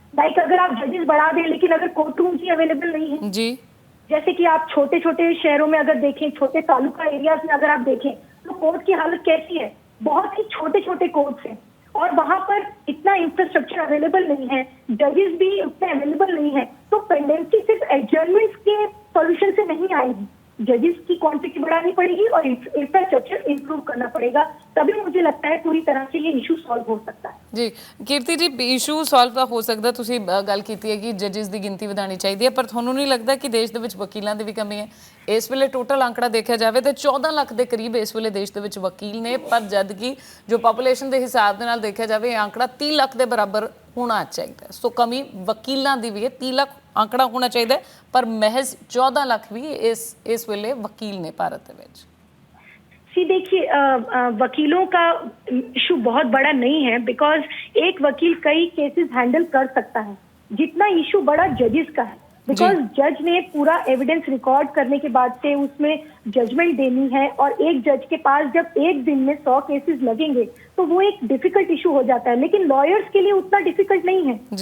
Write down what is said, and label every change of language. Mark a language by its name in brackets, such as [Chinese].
[Hindi] Like अगर आप जजेस बढ़ा दें लेकिन अगर कोर्ट रूम ही अवेलेबल नहीं है जी, जैसे कि आप छोटे छोटे शहरों में अगर देखें, छोटे तालुका एरियाज में अगर आप देखें, तो कोर्ट की हालत कैसी है, बहुत ही छोटे छोटे कोर्ट्स हैं और वहां पर इतना इंफ्रास्ट्रक्चर अवेलेबल नहीं है, जजेस भी उतने अवेलेबल नहीं है, तो पेंडेंसी सिर्फ एडजर्नमेंट्स के सॉल्यूशन से नहीं आएगी। जजेस की क्वांटिटी बढ़ानी पड़ेगी और इंफ्रास्ट्रक्चर इंप्रूव करना पड़ेगा, तभी मुझे लगता है पूरी तरह से ये इशू सॉल्व हो सकता है। [Punjabi] जी कीर्ति जी, इशू सॉल्व ਤਾਂ ਹੋ ਸਕਦਾ, ਤੁਸੀਂ ਗੱਲ ਕੀਤੀ ਹੈ ਕਿ ਜੱਜਿਸ ਦੀ ਗਿਣਤੀ ਵਧਾਉਣੀ ਚਾਹੀਦੀ ਹੈ, ਪਰ ਤੁਹਾਨੂੰ ਨਹੀਂ ਲੱਗਦਾ ਕਿ ਦੇਸ਼ ਦੇ ਵਿੱਚ ਵਕੀਲਾਂ ਦੀ ਵੀ ਕਮੀ ਹੈ? ਇਸ ਵੇਲੇ ਟੋਟਲ ਅੰਕੜਾ ਦੇਖਿਆ ਜਾਵੇ ਤਾਂ 14 ਲੱਖ ਦੇ ਕਰੀਬ ਇਸ ਵੇਲੇ ਦੇਸ਼ ਦੇ ਵਿੱਚ ਵਕੀਲ ਨੇ, ਪਰ ਜਦ ਕਿ ਜੋ ਪਾਪੂਲੇਸ਼ਨ ਦੇ ਹਿਸਾਬ ਦੇ ਨਾਲ ਦੇਖਿਆ ਜਾਵੇ ਇਹ ਅੰਕੜਾ 30 ਲੱਖ ਦੇ ਬਰਾਬਰ ਹੋਣਾ ਚਾਹੀਦਾ। ਸੋ ਕਮੀ ਵਕੀਲਾਂ ਦੀ ਵੀ ਹੈ। 30 ਲੱਖ ਅੰਕੜਾ ਹੋਣਾ ਚਾਹੀਦਾ, ਪਰ ਮਹਿਜ਼ 14 ਲੱਖ ਵੀ ਇਸ ਵੇਲੇ ਵਕੀਲ ਨੇ ਭਾਰਤ ਦੇ ਵਿੱਚ। [Hindi] देखिए वकीलों का इशू बहुत बड़ा नहीं है, बिकॉज एक वकील कई केसेस हैंडल कर सकता है, जितना इशू बड़ा जजेस का है। बिकॉज जज ने पूरा एविडेंस रिकॉर्ड करने के बाद से उसमें जजमेंट देनी है, और एक जज के पास जब एक दिन में 100 केसेस लगेंगे तो वो एक डिफिकल्ट इशू हो जाता है, लेकिन लॉयर्स के लिए उतना डिफिकल्ट नहीं है।